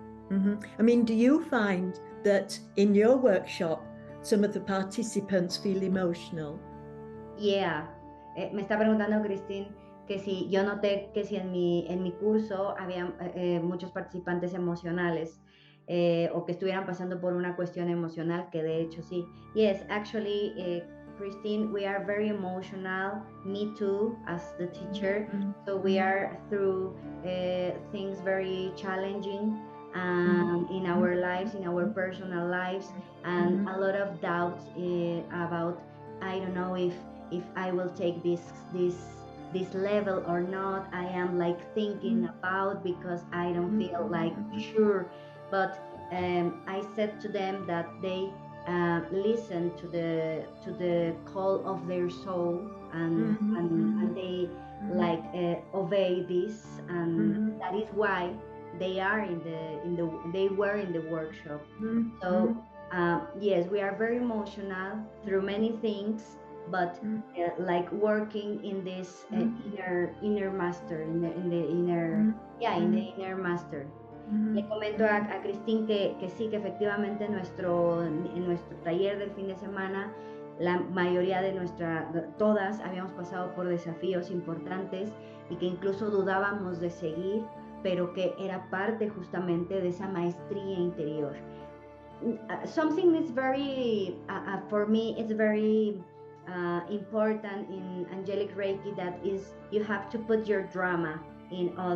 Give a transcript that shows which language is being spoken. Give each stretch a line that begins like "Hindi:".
English: Mm-hmm. I mean, do you find that in your workshop some of the participants feel emotional?
Spanish: Yeah, me está preguntando Christine que si yo noté que si en mi curso había muchos participantes emocionales o que estuvieran pasando por una cuestión emocional, que de hecho sí.
English: Yes, actually, Christine, we are very emotional, me too, as the teacher. So we are through things very challenging in our lives, in our personal lives, and a lot of doubts about, I don't know if I will take this level or not. I am like thinking about, because I don't feel like sure. But I said to them that they listen to the call of their soul, and they like obey this, and that is why they are they were in the workshop. So yes, we are very emotional through many things, but like working in this inner master, in the inner master.
Spanish: Le comento a Christine que sí, que efectivamente en nuestro taller del fin de semana, la mayoría de todas habíamos pasado por desafíos importantes y que incluso dudábamos de seguir, pero que era parte justamente de esa maestría interior.
English: Something is very, for me, it's very important in Angelic Reiki, that is, you have to put your drama in